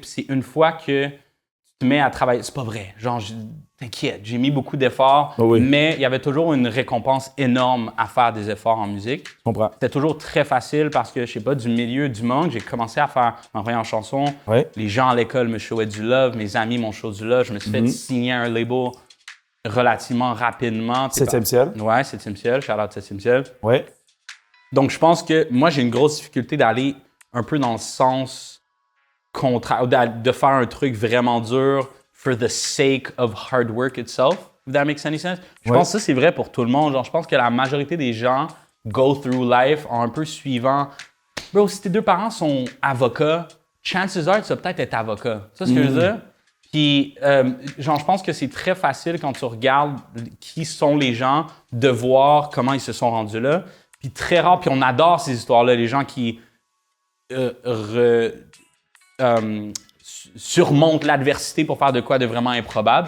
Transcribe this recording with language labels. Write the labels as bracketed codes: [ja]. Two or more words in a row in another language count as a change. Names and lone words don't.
[fr] Puis c'est une fois que tu te mets à travailler, c'est pas vrai. Genre, t'inquiète, j'ai mis beaucoup d'efforts, mais il y avait toujours une récompense énorme à faire des efforts en musique. Je comprends. C'était toujours très facile parce que, je sais pas, du milieu du monde, j'ai commencé à faire ma première chanson. Ouais. Les gens à l'école me showaient du love, mes amis m'ont show du love. Je me suis fait signer un label relativement rapidement. 7e ciel. Ouais, 7e ciel, [en] shout out [fr] 7e ciel. Ouais. Donc, je pense que moi, j'ai une grosse difficulté d'aller un peu dans le sens contraire, de faire un truc vraiment dur [en] for the sake of hard work itself, if that makes any sense. [fr] Je pense que ça, c'est vrai pour tout le monde. Genre, je pense que la majorité des gens [en] go through life [fr] en un peu suivant. Bro, si tes deux parents sont avocats, [en] chances are, [fr] tu vas peut-être être avocat. C'est ce que je veux dire? Puis, genre, je pense que c'est très facile quand tu regardes qui sont les gens de voir comment ils se sont rendus là. Puis très rare, puis on adore ces histoires-là, les gens qui surmontent l'adversité pour faire de quoi de vraiment improbable.